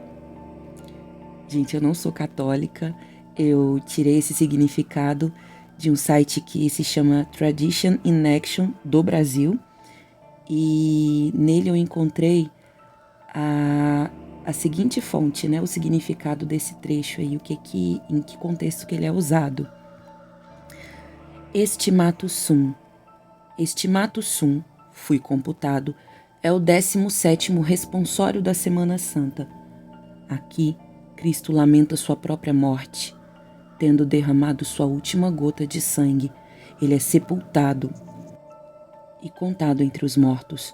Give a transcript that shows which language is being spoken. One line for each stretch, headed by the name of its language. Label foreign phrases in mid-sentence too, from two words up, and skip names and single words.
Portuguese: Gente, eu não sou católica, eu tirei esse significado de um site que se chama Tradition in Action do Brasil, e nele eu encontrei a a seguinte fonte, né, o significado desse trecho aí, em que contexto que ele é usado.
Latin: Estimatus sum. Estimatus sum,
Portuguese: fui computado, é o 17º responsório da Semana Santa. Aqui, Cristo lamenta sua própria morte. Tendo derramado sua última gota de sangue, ele é sepultado e contado entre os mortos.